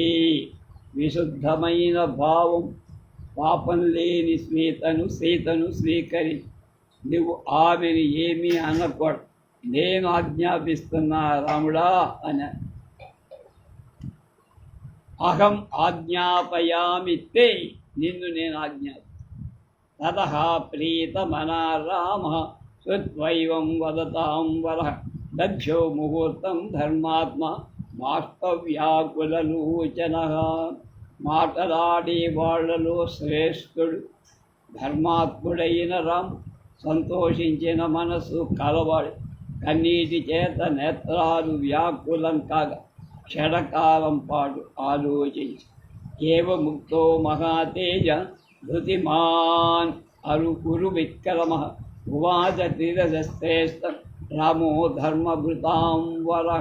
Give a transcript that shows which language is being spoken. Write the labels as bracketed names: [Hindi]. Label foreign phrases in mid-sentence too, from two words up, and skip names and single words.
[Telugu] విశుద్ధమైన భావం పాపం లేని సీతను స్వీకరి. నువ్వు ఆమెను ఏమీ అనకూడదు, నేను ఆజ్ఞాపిస్తున్నా రాముడా అని. [Sanskrit] अहं आज्ञापयामि ते, [Telugu] నిన్ను నేను ఆజ్ఞాపి. [Sanskrit] ततः प्रीतमना रामः श्रुत्वैवं वदतां वरः दक्षो मुहूर्तं धर्मात्मा బాష్పవ్యాకులలోచనః. [Telugu] మాటలాడే వాళ్ళలో శ్రేష్ఠుడు ధర్మాత్ముడైన రామ్. సంతోషించిన మనసు కలవాడు. కన్నీటి చేత నేత్రాలు వ్యాకులం కాగా క్షణకాలం పాటు ఆలోచించి [Sanskrit] एवमुक्तो महातेज धृतिमान् अरु विक्रमः उवाच त्रिरश्रेष्ठ रामो धर्मभृतां वरः.